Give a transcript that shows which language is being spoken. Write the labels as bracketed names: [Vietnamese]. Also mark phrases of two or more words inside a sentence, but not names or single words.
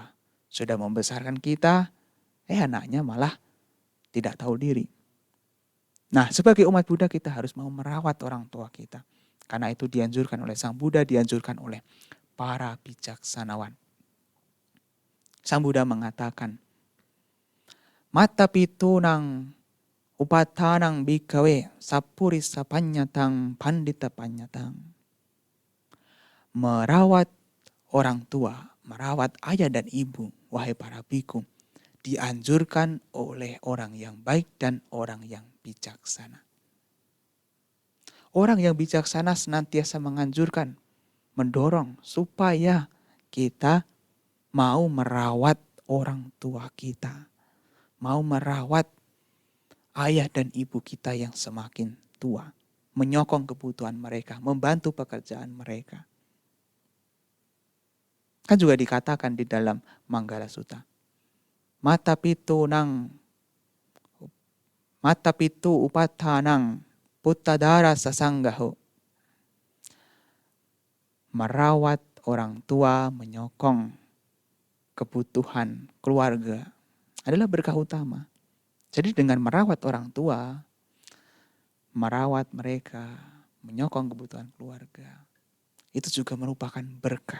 [Indonesian] Sudah membesarkan kita, anaknya malah tidak tahu diri. Nah, sebagai umat Buddha kita harus mau merawat orang tua kita. Karena itu dianjurkan oleh Sang Buddha, dianjurkan oleh para bijaksanawan. Sang Buddha mengatakan, [Pali] mata pitunang Upatanang bikawe sapurisa panyatang pandita panyatang. [Indonesian] Merawat orang tua, merawat ayah dan ibu, wahai para biku, dianjurkan oleh orang yang baik dan orang yang bijaksana. Orang yang bijaksana senantiasa menganjurkan, mendorong supaya kita mau merawat orang tua kita, mau merawat ayah dan ibu kita yang semakin tua, menyokong kebutuhan mereka, membantu pekerjaan mereka. Kan juga dikatakan di dalam Manggala Sutta, [Pali] mata pitu upatanang puttadara sasanggaho. [Indonesian] Merawat orang tua, menyokong kebutuhan keluarga adalah berkah utama. Jadi dengan merawat orang tua, merawat mereka, menyokong kebutuhan keluarga, itu juga merupakan berkah.